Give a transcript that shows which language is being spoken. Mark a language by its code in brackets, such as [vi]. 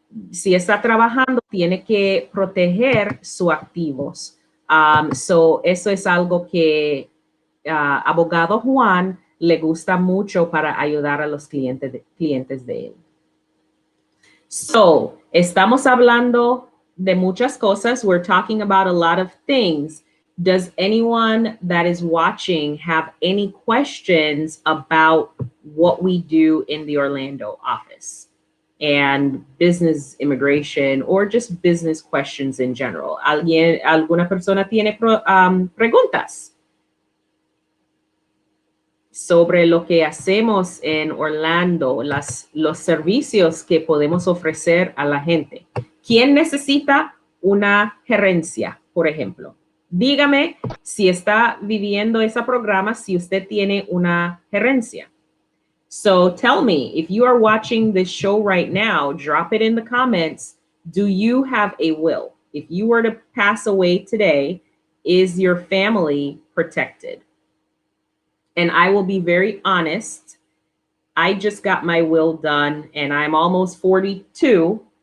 [es] Si está trabajando, tiene que proteger sus activos. Eso es algo que abogado Juan le gusta mucho para ayudar a los clientes de él. So, estamos hablando de muchas cosas. [en] We're talking about a lot of things. Does anyone that is watching have any questions about what we do in the Orlando office and business immigration or just business questions in general? [es] ¿Alguna persona tiene preguntas sobre lo que hacemos en Orlando, los servicios que podemos ofrecer a la gente? ¿Quién necesita una gerencia, por ejemplo? Dígame si está viviendo ese programa, si usted tiene una gerencia. [en] So tell me, if you are watching this show right now, drop it in the comments. Do you have a will? If you were to pass away today, is your family protected? And I will be very honest. I just got my will done and I'm almost 42.